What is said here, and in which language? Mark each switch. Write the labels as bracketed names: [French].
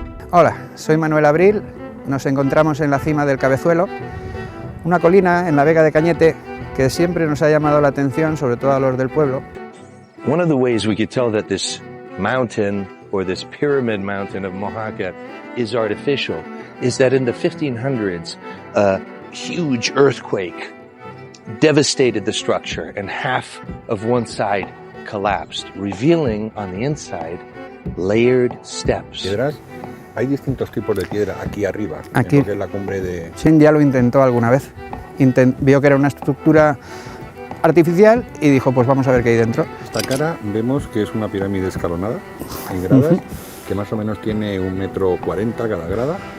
[Spanish] Hola, soy Manuel Abril, nos encontramos en la cima del Cabezuelo, una colina en la Vega de Cañete que siempre nos ha llamado la atención, sobre todo a los del pueblo. [English] One of the ways we could tell that this mountain, or this pyramid mountain of Mojaca, is artificial is that in the 1500s, a huge earthquake devastated the structure and half of one side collapsed, revealing on the inside layered steps. [Spanish] Piedras. Hay distintos tipos de piedra aquí arriba, Aquí. en lo que es la cumbre de... Sí, ya lo intentó alguna vez. Vio que era una estructura artificial y dijo, pues vamos a ver qué hay dentro. Esta cara vemos que es una pirámide escalonada, en gradas, que más o menos tiene 1,40 metros cada grada.